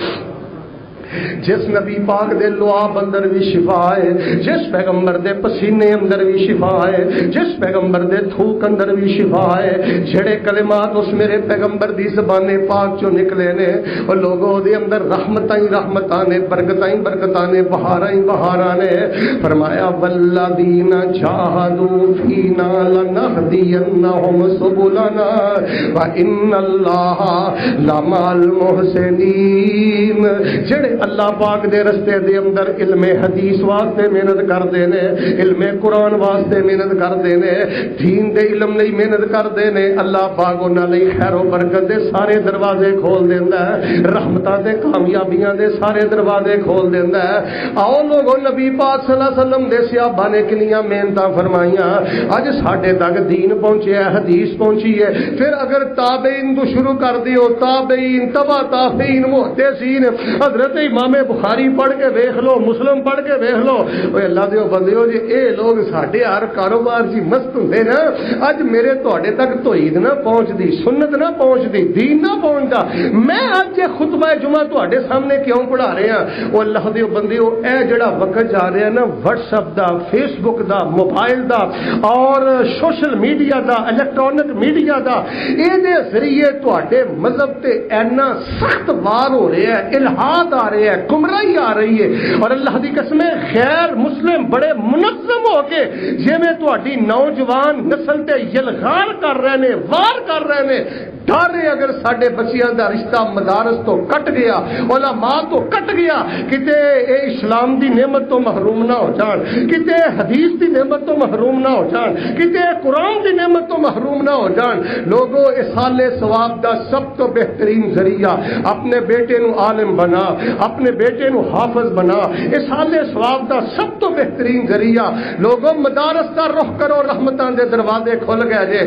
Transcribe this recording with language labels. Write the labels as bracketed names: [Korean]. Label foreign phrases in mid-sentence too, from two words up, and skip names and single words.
[Punjabi] جس نبی پاک دے لعاب اندر بھی شفا ہے، جس پیغمبر دے پسینے اندر بھی شفا ہے، جس پیغمبر دے تھوک اندر بھی شفا ہے، جڑے کلمات اس میرے پیغمبر دی زبان پاک چوں نکلے نے، اور لوگوں دے اندر رحمتاں ہی رحمتاں نے، برکتاں ہی برکتاں نے، بہاراں ہی بہاراں نے۔ [Arabic] فرمایا والذین جاہدوا فینا لنہدینہم سبلنا وان اللہ لمع المحسنین۔ [Punjabi] جڑے اللہ پاک دے رستے دے اندر علم حدیث واسطے محنت کردے نے، علم قرآن واسطے محنت کردے نے، دین دے علم لئی محنت کردے نے، اللہ پاک انہاں لئی خیر و برکت دے سارے دروازے کھول دیندا ہے، رحمتاں تے کامیابیاں دے سارے دروازے کھول دیندا ہے۔ آؤ لوگو نبی پاک [Arabic] صلی اللہ علیہ وسلم [Punjabi] دے صحابہ نے کنیاں محنتاں فرمائیاں، اج ساڈے تک دین پہنچیا ہے، حدیث پہنچی ہے۔ پھر اگر تابعین تو شروع کر دیو، تابعین تبع تابعین محدثین، حضرت امام بخاری پڑھ کے ویکھ لو، مسلم پڑھ کے ویکھ لو، اوے اللہ دیو بندیو جی اے لوگ ساڈے ہر کاروبار جی مست ہوندے نا، اج میرے تواڈے تک توحید نہ پہنچدی، سنت نہ پہنچدی، دین نہ پہنچدا، میں اج یہ خطبہ جمعہ تواڈے سامنے کیوں پڑھا رہا ہاں؟ او اللہ دیو بندیو اے جڑا وقت جا رہا ہے نا واٹس ایپ دا، فیس بک دا، موبائل دا اور [English] social media [Punjabi] دا، [English] electronic media [Punjabi] دا، اے دے ذریعے تواڈے مذہب تے اینا سخت وار ہو رہا ہے، الہاد آ رہے ہیں، گمراہی آ رہی ہے، اور اللہ دی قسم غیر مسلم بڑے منظم ہو کے جی میں تہاڈی نوجوان نسل تے یلغار کر رہے نے، وار کر رہے نے۔ ڈر ہے اگر ساڈے بچیاں دا رشتہ مدارس تو کٹ گیا، علماء تو کٹ گیا، کتے اے اسلام دی نعمت تو محروم نہ ہو جان، کتے حدیث دی نعمت تو محروم نہ ہو جان، کتے قرآن دی نعمت تو محروم نہ ہو جان۔ لوگوں اصال ثواب دا سب تو بہترین ذریعہ اپنے بیٹے نو عالم بنا، اپنے بیٹے نو حافظ بنا، اصال ثواب دا سب تو بہترین ذریعہ لوگوں مدارس دا رخ کرو، رحمتاں دے دروازے کھل گئے جے۔